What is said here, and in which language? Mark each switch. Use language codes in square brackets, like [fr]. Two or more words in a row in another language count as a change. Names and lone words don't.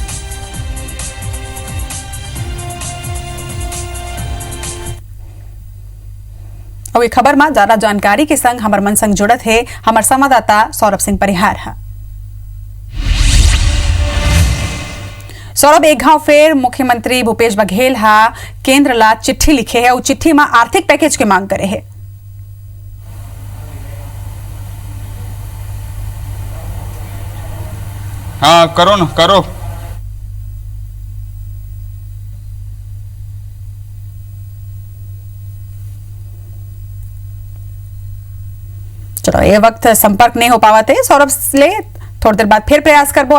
[hne] और ये खबर में ज्यादा जानकारी के संग हमर मन संग जुड़त है हमार संवाददाता सौरभ सिंह परिहार है। सौरभ, एक गांव फेर मुख्यमंत्री भूपेश बघेल केंद्र ला चिट्ठी लिखे है और चिट्ठी में आर्थिक पैकेज के मांग करे है। हाँ करो न करो। चलो, ये वक्त संपर्क नहीं हो पावा थे सौरभ से, थोड़ी देर बाद फिर प्रयास करबो।